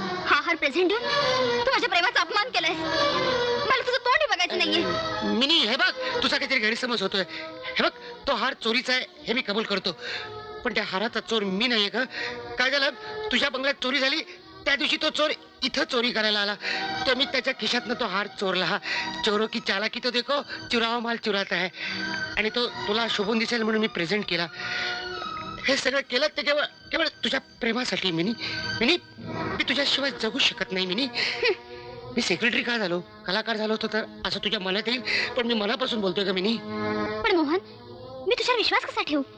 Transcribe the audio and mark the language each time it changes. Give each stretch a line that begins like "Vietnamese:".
Marathi: हा हार प्रेझेंट देऊन तू माझ्या प्रेमाचा अपमान केलायस. मला तुझं तोंड बघायचं नाहीये. मिनी, हे बघ, तुझा काहीतरी गैरसमज होतोय. हे बघ, तो हार चोरीचा आहे हे मी कबूल करतो, पण त्या हाराचा चोर मी नाहीये का? काय झालं, तुझ्या बंगल्यात चोरी झाली त्या दिवशी तो चोर इथं चोरी करायला आला, तो मी त्याच्या खिशातनं तो हार चोरला.
Hindi: चोरो की चालाकी तो देखो, चुरावा माल चुराता है.
Marathi: आणि तो तुला शोभून दिसेल म्हणून मी प्रेझेंट केला. हे सगळं केलं ते केवळ केवळ तुझ्या प्रेमासाठी. मिनी, मिनी, मी तुझ्याशिवाय जगू शकत नाही. मिनी, मी सेक्रेटरी का झालो, कलाकार झालो होतो तर असं तुझ्या मनात येईल, पण मी मनापासून बोलतोय का मिनी. पण मोहन, मी तुझ्यावर विश्वास कसा ठेवू?